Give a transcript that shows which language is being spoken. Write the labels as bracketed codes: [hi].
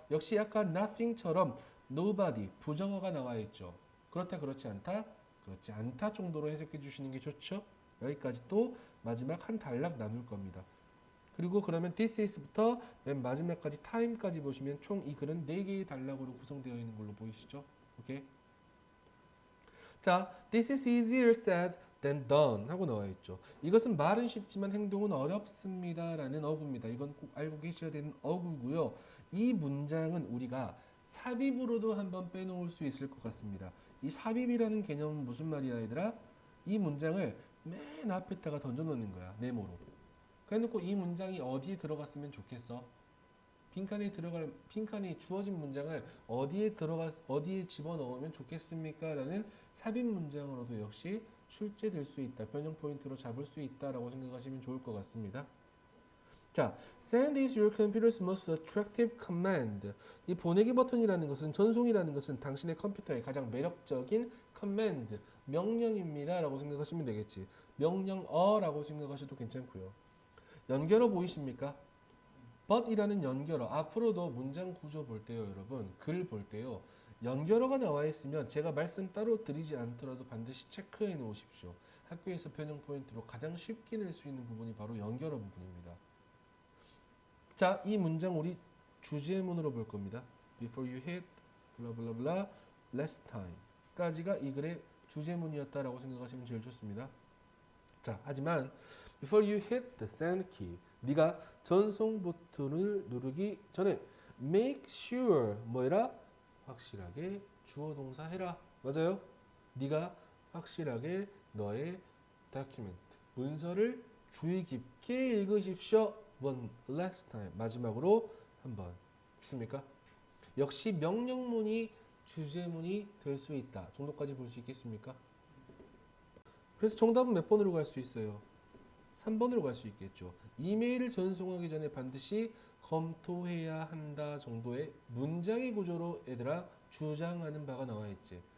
[ko] 역시 약간 nothing처럼 nobody, 부정어가 나와 있죠. 그렇다, 그렇지 않다, 그렇지 않다 정도로 해석해 주시는 게 좋죠. 여기까지 또 마지막 한 단락 나눌 겁니다. 그리고 그러면 this is부터 맨 마지막까지 time까지 보시면 총 이 글은 4개의 단락으로 구성되어 있는 걸로 보이시죠? 오케이. [en] 자, this is easier said than done [ko] 하고 나와 있죠. 이것은 말은 쉽지만 행동은 어렵습니다 라는 어구입니다. 이건 꼭 알고 계셔야 되는 어구고요. 이 문장은 우리가 삽입으로도 한번 빼놓을 수 있을 것 같습니다. 이 삽입이라는 개념은 무슨 말이야 얘들아? 이 문장을 맨 앞에다가 던져놓는 거야. 네모로. 그래놓고 이 문장이 어디에 들어갔으면 좋겠어? 빈칸이 주어진 문장을 어디에 집어넣으면 좋겠습니까? 라는 삽입 문장으로도 역시 출제될 수 있다. 변형 포인트로 잡을 수 있다라고 생각하시면 좋을 것 같습니다. [en] 자, send is your computer's most attractive command. [ko] 이 보내기 버튼이라는 것은, 전송이라는 것은 당신의 컴퓨터의 가장 매력적인 command, 명령입니다 라고 생각하시면 되겠지. 명령어라고 생각하셔도 괜찮고요. 연결어 보이십니까? but이라는 연결어, 앞으로도 문장 구조 볼 때요, 여러분, 글 볼 때요, 연결어가 나와 있으면 제가 말씀 따로 드리지 않더라도 반드시 체크해 놓으십시오. 학교에서 변형 포인트로 가장 쉽게 낼 수 있는 부분이 바로 연결어 부분입니다. 자, 이 문장 우리 주제문으로 볼 겁니다. [en] Before you hit blah blah blah last time [ko] 까지가 이 글의 주제문이었다라고 생각하시면 제일 좋습니다. 자, 하지만 [en] before you hit the send key, [ko] 네가 전송 버튼을 누르기 전에 [en] make sure [ko] 뭐해라? 확실하게 주어 동사 해라. 맞아요? 네가 확실하게 너의 document, 문서를 주의 깊게 읽으십시오. [en] one last time, [ko] 마지막으로 한번. 있습니까? 역시 명령문이 주제문이 될 수 있다 정도까지 볼 수 있겠습니까? 그래서 정답은 몇 번으로 갈 수 있어요? 3번으로 갈 수 있겠죠. 이메일을 전송하기 전에 반드시 검토해야 한다 정도의 문장의 구조로 얘들아 주장하는 바가 나와 있지.